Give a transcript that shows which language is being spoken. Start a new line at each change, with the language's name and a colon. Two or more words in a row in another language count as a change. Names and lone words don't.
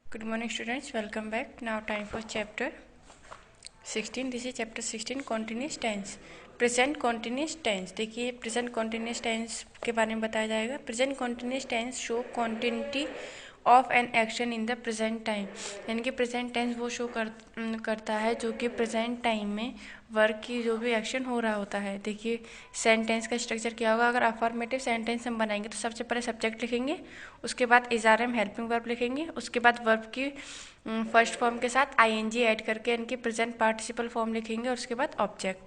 English: Good morning students, welcome back. Now time for chapter 16. This is chapter 16 continuous tense. Present continuous tense.
Hindi: देखिए
English: present continuous tense
Hindi: के बारे में बताया जाएगा.
English: Present continuous tense show continuity of an action in the present time.
Hindi: यानी कि
English: present tense
Hindi: वो शो करता है जो कि
English: present time
Hindi: में वर्क की जो भी एक्शन हो रहा होता है. देखिए सेंटेंस का स्ट्रक्चर क्या होगा. अगर
English: affirmative sentence
Hindi: हम बनाएंगे तो सबसे पहले सब्जेक्ट लिखेंगे, उसके बाद
English: is are am helping verb
Hindi: लिखेंगे, उसके बाद वर्ब की
English: first form
Hindi: के साथ
English: ing add
Hindi: करके इनकी
English: present participle form
Hindi: लिखेंगे और उसके बाद ऑब्जेक्ट.